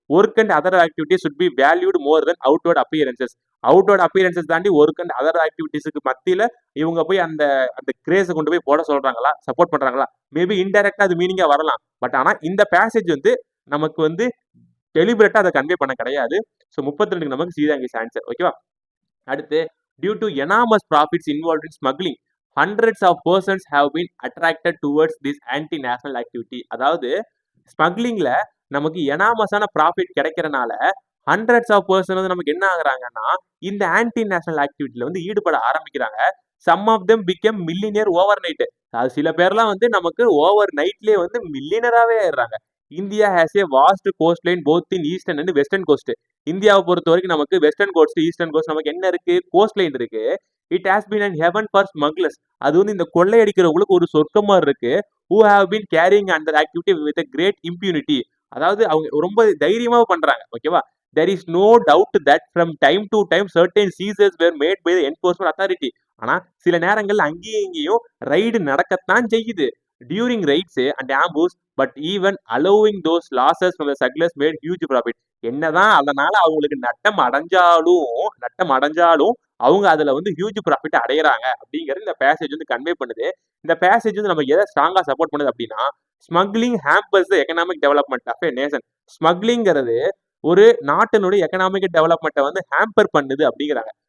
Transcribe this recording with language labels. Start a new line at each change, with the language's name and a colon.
English: Work and other activities should be valued more than outward appearances.
Tamil: Outward appearances தாண்டி work and other ஆக்டிவிட்டிஸுக்கு மத்தியில இவங்க போய் அந்த அந்த கிரேஸை கொண்டு போய் போட சொல்றாங்களா, சப்போர்ட் பண்றாங்களா? மேபி இன்டைரக்டா அது மீனிங்கா வரலாம். பட் ஆனா இந்த பேசேஜ் வந்து நமக்கு வந்து டெலிபரேட்டா அதை கன்வே பண்ண கிடையாது. ஸோ 32க்கு நமக்கு சி தான் ஆன்சர். ஓகேவா?
English: அடுத்து, due to enormous profits involve in smuggling hundreds of persons have been attracted towards this anti-national activity.
Tamil: அதாவது ஸ்மக்லிங்ல நமக்கு எனாமஸான ப்ராஃபிட் கிடைக்கிறனால ஹண்ட்ரட்ஸ் ஆஃப் பர்சன் வந்து நமக்கு என்ன ஆகுறாங்கன்னா இந்த ஆன்டி நேஷனல் ஆக்டிவிட்டியில வந்து ஈடுபட ஆரம்பிக்கிறாங்க.
English: Some of them become millionaire overnight.
Tamil: அது சில பேர்லாம் வந்து நமக்கு ஓவர் நைட்லேயே வந்து மில்லியனராகவே ஆயிடுறாங்க.
English: India has a vast coastline both in eastern and western coast.
Tamil: இந்தியாவை பொறுத்த வரைக்கும் நமக்கு வெஸ்டர்ன் கோஸ்ட் ஈஸ்டர்ன் கோஸ்ட் நமக்கு என்ன இருக்கு? கோஸ்ட் லைன் இருக்கு.
English: It has been and heaven for smugglers.
Tamil: அது வந்து இந்த கொள்ளையடிக்கிறவங்களுக்கு ஒரு சொர்க்கமா இருக்கு.
English: Who have been carrying அந்த activity with great impunity.
Tamil: அதாவது அவங்க ரொம்ப தைரியமாக பண்றாங்க. ஓகேவா?
English: there is no doubt that from time to time certain seizures were made by the enforcement authority.
Tamil: ஆனா சில நேரங்கள்ல அங்கேயும் இங்கேயும் ரைடு நடக்கத்தான் செய்யுது
English: during raids and ambush, but even allowing those losses from the smugglers made huge profit.
Tamil: என்னதான் அதனால அவங்களுக்கு நட்டம் அடைஞ்சாலும் அவங்க அதுல வந்து ஹியூஜ் ப்ராஃபிட் அடையறாங்க அப்படிங்கிறது இந்த பேசேஜ் வந்து கன்வே பண்ணுது. இந்த பேசேஜ் வந்து நம்ம எதை ஸ்ட்ராங்கா சப்போர்ட் பண்ணுது அப்படின்னா,
English: Smuggling hampers the economic development of a nation.
Tamil: ஸ்மக்லிங்கிறது ஒரு நாட்டினுடைய எக்கனாமிக் டெவலப்மெண்ட்டை வந்து ஹேம்பர் பண்ணுது அப்படிங்கிறாங்க.